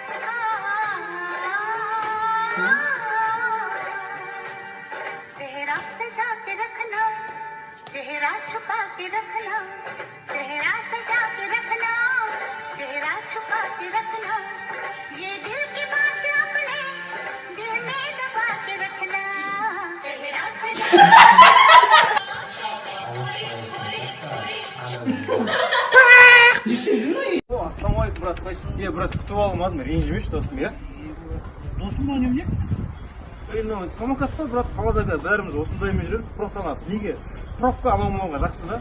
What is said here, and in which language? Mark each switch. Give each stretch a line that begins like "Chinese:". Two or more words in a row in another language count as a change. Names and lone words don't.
Hindi: सेहरा सजा के रखना चेहरा छुपा के रखना सेहरा सजा के रखना चेहरा छुपा के रखना ये दिल की बात अपने दिल में दबा के रखना सेहरा सजा
Kazakh: Ассалаумалейкум, брат. Брат, күтіп алмадым, ренжімеші досым, иә? Досым ба немене? Самокатта, брат, қаладағы бәріміз осындаймен жүреміз. Просто ана неге пробка алмауға жақсы да?